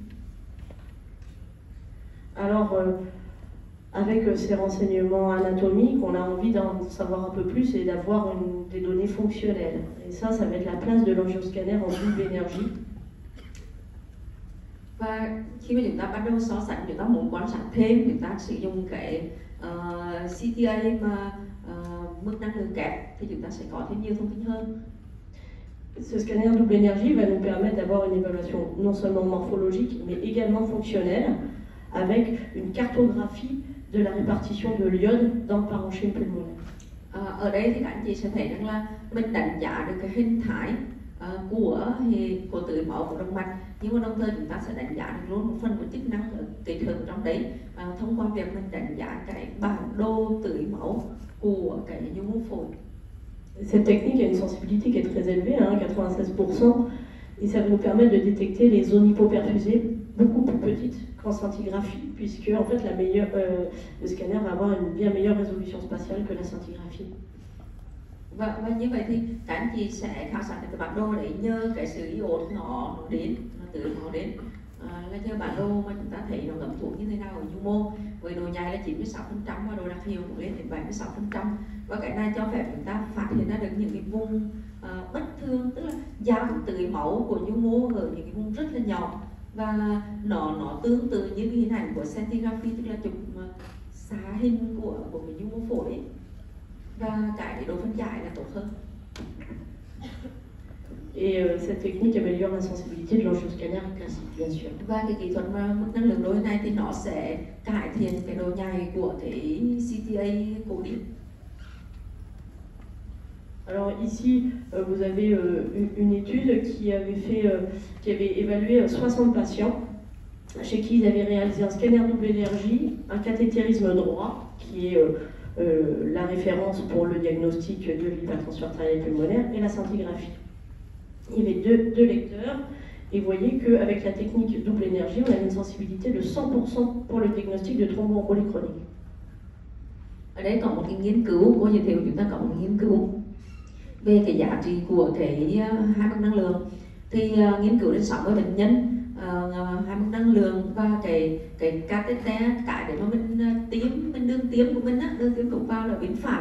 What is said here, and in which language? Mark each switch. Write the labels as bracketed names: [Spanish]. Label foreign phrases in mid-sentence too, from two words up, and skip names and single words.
[French] Alors avec ces renseignements anatomiques, on a envie d'en savoir un peu plus et d'avoir des données fonctionnelles. Et ça va être la place de l'angioscanner en double énergie. [Vietnamese] Và khi mà chúng ta bắt đầu so sánh, chúng ta muốn quan sát thêm, chúng ta sử dụng cái CTA mà mức năng lượng kép thì chúng ta sẽ có thêm nhiều thông tin hơn. [French] Ce scanner double énergie va nous permettre d'avoir une évaluation non seulement morphologique mais également fonctionnelle avec une cartographie de la répartition de l'iode dans le parenchyme pulmonaire. [Vietnamese] Ở đây thì các anh chị sẽ thấy rằng là mình đánh giá được cái hình thái của tưới máu của động mạch, nhưng mà đồng thời chúng ta sẽ đánh giá được luôn một phần của chức năng kết hợp trong đấy thông qua việc mình đánh giá cái bản đồ tưới máu của cái nhu mô phổi. [French] Cette technique a une sensibilité qui est très élevée, hein, 96%, et ça va nous permettre de détecter les zones hypoperfusées beaucoup plus petites qu'en scintigraphie, puisque en fait le scanner va avoir une bien meilleure résolution spatiale que la scintigraphie. [Vietnamese] Và như vậy thì các anh chị sẽ khảo sát cái bản đồ đấy nhờ cái sự iốt nó đến, nó tưới nó đến, là nhờ bản đồ mà chúng ta thấy nó ngấm thuốc như thế nào ở nhu mô, với độ nhạy là 96% và độ đặc hiệu cũng lên đến 76%. Và cái này cho phép chúng ta phát hiện ra được những cái vùng bất thường, tức là giảm tưới máu của nhu mô ở những cái vùng rất là nhỏ, và nó tương tự như cái hình ảnh của scintigraphy, tức là chụp xạ hình của cái nhu mô phổi ấy. Và cái độ phân giải là tốt hơn. [French] Et cette technique améliore la sensibilité de l'angioscanner classique, bien sûr. [Vietnamese] Và cái kỹ thuật mức năng lượng đối này thì nó sẽ cải thiện cái độ nhạy của cái CTA cổ điển. [French] Alors ici, vous avez une étude qui avait évalué 60 patients chez qui ils avaient réalisé un scanner double énergie, un cathétérisme droit, qui est la référence pour le diagnostic de l'hypertension artérielle pulmonaire, et la scintigraphie. Il y avait deux lecteurs, et vous voyez qu'avec la technique double énergie, on avait une sensibilité de 100% pour le diagnostic de thromboembolie chronique. [Vietnamese] Ở đây có một cái nghiên cứu, cô giới thiệu chúng ta có một nghiên cứu về cái giá trị của cái hai mức năng lượng. Thì nghiên cứu đến 60 bệnh nhân hai mức năng lượng và cái catheter, cái để mà mình đường tiêm của mình á, đường tiêm thuốc vào là bên phải.